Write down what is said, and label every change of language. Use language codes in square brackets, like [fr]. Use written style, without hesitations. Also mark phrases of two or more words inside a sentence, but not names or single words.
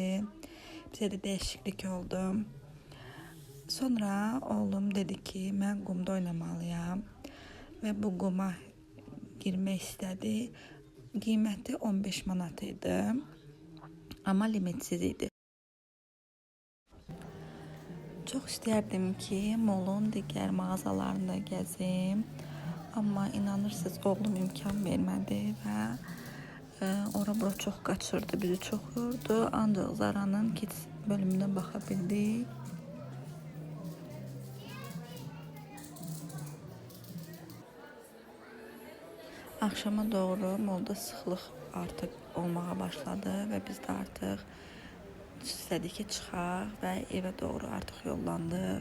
[az] Bizə də dəyişiklik oldu. Sonra oğlum dedi ki, mən qumda oynamalıyam və bu quma girmək istədi. Qiyməti 15 manat idi, amma limitsiz idi. [tr] Çok isterdim ki molun diğer mağazalarında gezeyim. Ama inanırsınız oğlum imkan vermedi ve [az] Ora bura çox qaçırdı, bizi çox yordu. Ancaq Zara'nın kids bölümündən baxa bildik. Axşama doğru molda sıxlıq artıq olmağa başladı və biz də artıq istədik ki, çıxaq və evə doğru artıq yollandıq.